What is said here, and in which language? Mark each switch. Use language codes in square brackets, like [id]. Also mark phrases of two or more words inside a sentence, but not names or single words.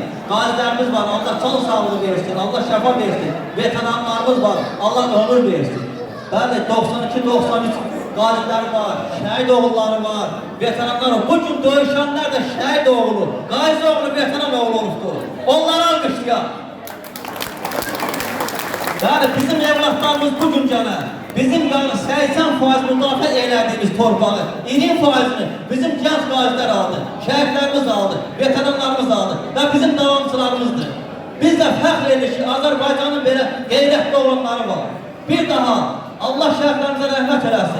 [az] Qazilərimiz var, Allah can sağlığı versin, Allah şəfa versin. Veteranlarımız var, Allah ömür versin. Bəli, 92-93 qaziləri var, şəhid oğulları var, veteranlar var. Bugün döyüşənlər də şəhid oğulu, qazi oğlu, veteran oğlu olubdur. Onları almışlar. Yani bizim evlatlarımız bugün gene bizim yani 80% müdafiə elədiyimiz torpağı 20%'ni bizim genç qaziler aldı, şəhidlərimiz aldı, veteranlarımız aldı ve bizim davamçılarımızdır. Biz de fəxr edir ki, Azərbaycanın belə qeyrətli olanları var. Bir daha Allah şəhidlərimizə rəhmət eləsin.